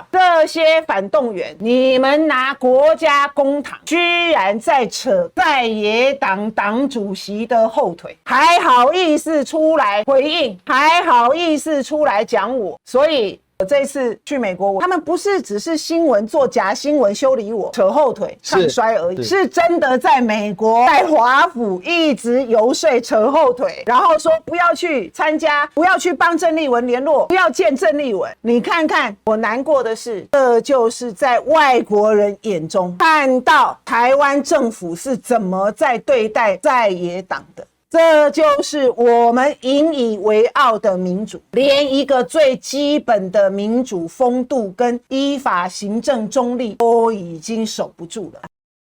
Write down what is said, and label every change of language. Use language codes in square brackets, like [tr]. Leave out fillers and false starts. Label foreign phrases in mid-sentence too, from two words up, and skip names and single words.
[zh] 這些反動員，你們拿國家公帑，居然在扯在野黨黨主席的後腿，還好意思出來回應，還好意思出來講我，所以我這一次去美國，他們不是只是新聞做假新聞修理我、扯後腿、唱衰而已，是真的在美國在華府一直游說扯後腿，然後說不要去參加，不要去幫鄭麗文聯絡，不要見鄭麗文。你看看，我難過的是，這就是在外國人眼中看到台灣政府是怎麼在對待在野黨的。這就是我們引以為傲的民主，連一個最基本的民主風度跟依法行政中立都已經守不住了。